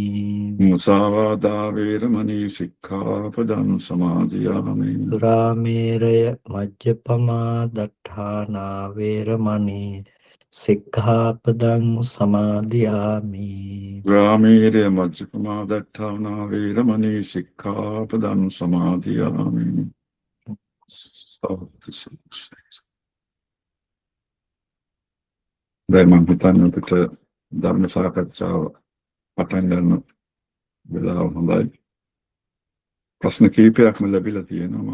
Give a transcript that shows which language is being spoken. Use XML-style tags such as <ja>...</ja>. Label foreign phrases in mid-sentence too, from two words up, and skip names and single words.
<pi>මුසාවාදා වේරමණී සික්ඛාපදං සමාදියාමි. සුරාමේරය මජ්ජපමා දට්ඨානා වේරමණී සික්ඛාපදං සමාදියාමි. ග්‍රාමීරය මජ්ජපමා දට්ඨානා වේරමණී සික්ඛාපදං සමාදියාමි.</pi> <si>දැන් මම හිතන්නේ අපිට ධර්ම සාකච්ඡාව පටන් ගන්න වෙලාව හොඳයි. ප්‍රශ්න කිහිපයක්ම ලැබිලා තියෙනවා.</si>